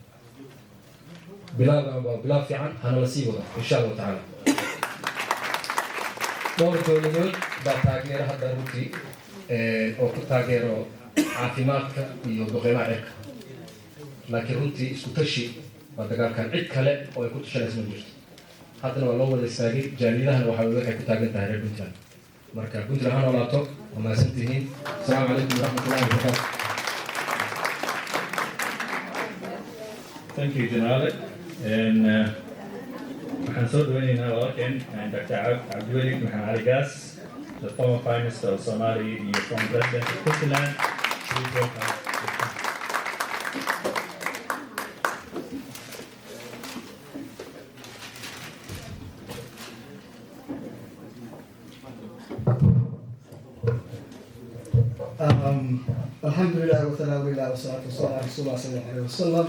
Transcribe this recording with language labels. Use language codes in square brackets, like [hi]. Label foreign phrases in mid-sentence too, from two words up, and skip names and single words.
[so] bilaab fiican hana la sii wado [ar] إن شاء الله تعالى [so] dhowr dowladood baa taageero hadda runtii oo ku taageero caafimaadka iyo duqeymaha cirka laakiin runtii isku tashi waa dagaalkan cid kale oo ay ku tashanaysa ma jirto haddana waa loo wada istaagay jaaliyadahana waxay ku taagan tahay reer Puntland marka Puntland ha noolaato waa mahadsantihiin [ar] السلام عليكم ورحمة الله وبركاته. [en] Thank you, Janale. [so] And waxaan soo dhaweynaynaa walaalkeen Dr. Abdiweli Maxamed Ali Gaas, [en] the former Prime Minister of Somalia and former President of Puntland. Please welcome. [ar] الحمد لله والثناء لله والصلاة والسلام على رسول الله صلى الله عليه وسلم.